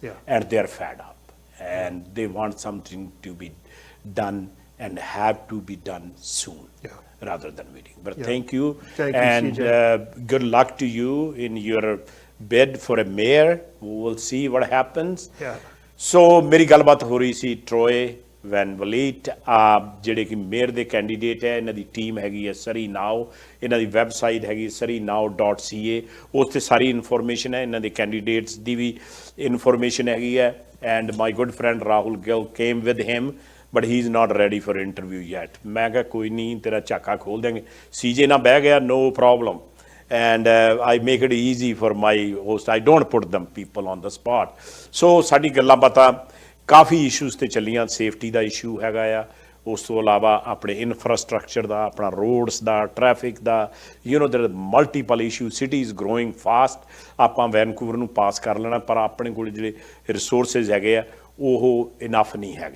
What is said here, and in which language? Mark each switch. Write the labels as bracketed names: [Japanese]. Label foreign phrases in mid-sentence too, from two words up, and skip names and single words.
[English] And they're fed up. And they want something to be done and have to be done soon. Rather than waiting. But thank you. And good luck to you in your bid for a mayor. We will see what happens. [Punjabi] So ਮੇਰੀ ਗੱਲਬਾਤ ਹੋ ਰਹੀ ਸੀ ਟਰੋਏ ਵੈਨ ਵਲੀਟ, ਜਿਹੜੇ ਕਿ ਮੇਅਰ ਦੇ ਕੈਂਡੀਡੇਟ ਹੈ। ਇਹਨਾਂ ਦੀ ਟੀਮ ਹੈਗੀ ਹੈ ਸਰੀ ਨਾਓ, ਇਹਨਾਂ ਦੀ ਵੈਬਸਾਈਟ ਹੈਗੀ surreynow.ca, ਉਸ 'ਤੇ ਸਾਰੀ ਇਨਫੋਰਮੇਸ਼ਨ ਹੈ, ਇਹਨਾਂ ਦੇ ਕੈਂਡੀਡੇਟਸ ਦੀ ਵੀ ਇਨਫੋਰਮੇਸ਼ਨ ਹੈਗੀ ਹੈ। [English] and my good friend Rahul Gill came with him, but he's not ready for interview yet. [Punjabi] ਮੈਂ ਕਿਹਾ ਕੋਈ ਨਹੀਂ, ਤੇਰਾ ਝਾਕਾ ਖੋਲ ਦੇਂਗੇ। CJ ਨਾਲ ਬਹਿ ਗਿਆ, [English] no problem. And I make it easy for my host. I don't put them people on the spot. [Punjabi] So ਸਾਡੀ ਗੱਲਾਂ ਬਾਤਾਂ ਕਾਫੀ ਇਸ਼ੂਜ਼ 'ਤੇ ਚੱਲੀਆਂ। ਸੇਫਟੀ ਦਾ ਇਸ਼ੂ ਹੈਗਾ ਆ, ਉਸ ਤੋਂ ਇਲਾਵਾ ਆਪਣੇ ਇਨਫਰਾਸਟਰਕਚਰ ਦਾ, ਆਪਣਾ ਰੋਡਸ ਦਾ, ਟ੍ਰੈਫਿਕ ਦਾ, [English] you know there multiple issue. city is growing fast. [Punjabi] ਆਪਾਂ ਵੈਨਕੂਵਰ ਨੂੰ ਪਾਸ ਕਰ ਲੈਣਾ, ਪਰ ਆਪਣੇ ਕੋਲ ਜਿਹੜੇ ਰਿਸੋਰਸਿਸ ਹੈਗੇ ਆ ਉਹ ਇਨਫ ਨਹੀਂ ਹੈਗੇ।